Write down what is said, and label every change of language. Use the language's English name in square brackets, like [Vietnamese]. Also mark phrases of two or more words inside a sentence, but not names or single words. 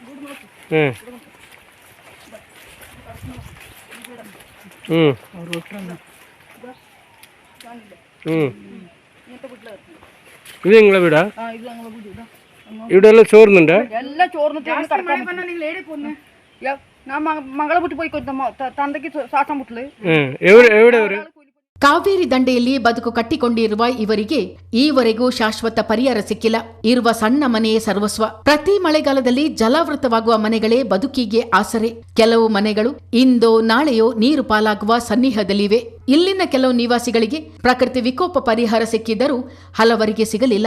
[Malayalam] ഇത് നിങ്ങളെ വീടാ? ഇത് ഞങ്ങളെ വീട്. ഇവിടെ എല്ലാം ചോർന്നുണ്ട്. എല്ലാം ചോർന്നിട്ട് ഞാൻ മകളെ വീട്ടിൽ പോയി തന്തയ്ക്ക് ശ്വാസം മുട്ടല്. എവിടെ? [Kannada] ಕಾವೇರಿ ದಂಡೆಯಲ್ಲಿ ಬದುಕು ಕಟ್ಟಿಕೊಂಡಿರುವ ಇವರಿಗೆ ಈವರೆಗೂ ಶಾಶ್ವತ ಪರಿಹಾರ ಸಿಕ್ಕಿಲ್ಲ. ಇರುವ ಸಣ್ಣ ಮನೆಯೇ ಸರ್ವಸ್ವ. ಪ್ರತಿ ಮಳೆಗಾಲದಲ್ಲಿ ಜಲಾವೃತವಾಗುವ ಮನೆಗಳೇ ಬದುಕಿಗೆ ಆಸರೆ. ಕೆಲವು ಮನೆಗಳು ಇಂದೋ ನಾಳೆಯೋ ನೀರು ಪಾಲಾಗುವ ಸನ್ನಿಹದಲ್ಲಿವೆ. ಇಲ್ಲಿನ ಕೆಲವು ನಿವಾಸಿಗಳಿಗೆ ಪ್ರಕೃತಿ ವಿಕೋಪ ಪರಿಹಾರ ಸಿಕ್ಕಿದ್ದರೂ ಹಲವರಿಗೆ ಸಿಗಲಿಲ್ಲ.